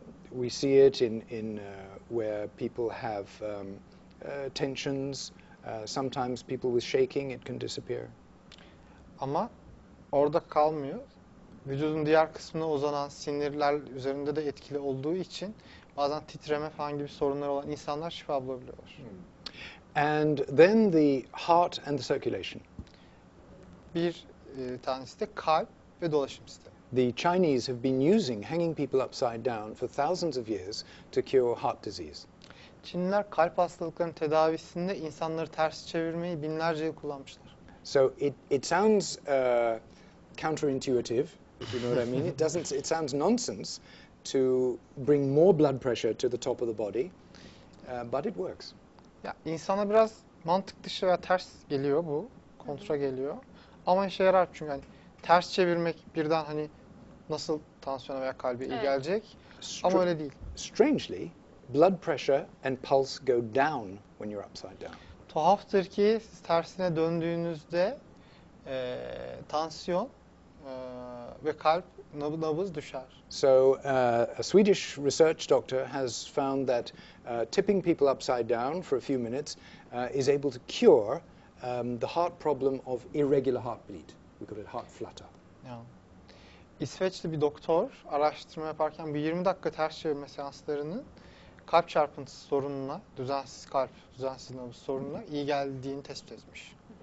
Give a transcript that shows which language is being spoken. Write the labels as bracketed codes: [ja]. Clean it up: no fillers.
[en] We see it in where people have tensions. Sometimes people with shaking, it can disappear. [tr] Ama orada kalmıyor. Vücudun diğer kısmına uzanan sinirler üzerinde de etkili olduğu için bazen titreme falan gibi sorunları olan insanlar şifa bulabiliyorlar. [en] And then the heart and the circulation. [tr] Bir tanesi de kalp ve dolaşım sistemi. [en] The Chinese have been using hanging people upside down for thousands of years to cure heart disease. [tr] Çinliler kalp hastalıklarının tedavisinde insanları ters çevirmeyi binlerce yıl kullanmışlar. [en] So it sounds counterintuitive, if you know what I mean. It sounds nonsense to bring more blood pressure to the top of the body, but it works. [tr] Ya insana biraz mantık dışı veya ters geliyor bu, kontra geliyor. Ama işe yarar çünkü hani ters çevirmek birden hani nasıl tansiyona veya kalbe iyi Evet. gelecek. Ama öyle değil. [en] Strangely, blood pressure and pulse go down when you're upside down. [tr] Tuhaftır ki siz tersine döndüğünüzde tansiyon ve kalp nabız düşer. [en] So a Swedish research doctor has found that tipping people upside down for a few minutes is able to cure the heart problem of irregular heartbeat. We call it heart flutter. [tr] Yani, İsveçli bir doktor araştırma yaparken bir 20 dakika ters çevirme seanslarının kalp çarpıntısı sorununa, düzensiz kalp, düzensiz nabız sorununa iyi geldiğini tespit etmiş.